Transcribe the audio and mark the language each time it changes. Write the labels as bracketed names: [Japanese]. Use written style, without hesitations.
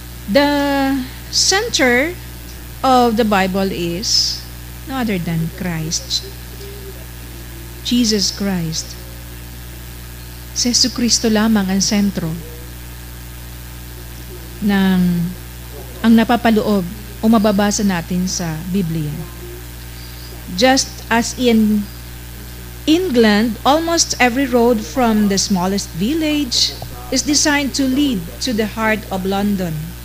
[English] The center of the Bible is no other than Christ. Jesus Christ. [Filipino] Si Jesucristo lamang ang sentro ng ang napapaloob o mababasa natin sa Biblia. [English] Just as in England, almost every road from the smallest village is designed to lead to the heart of London.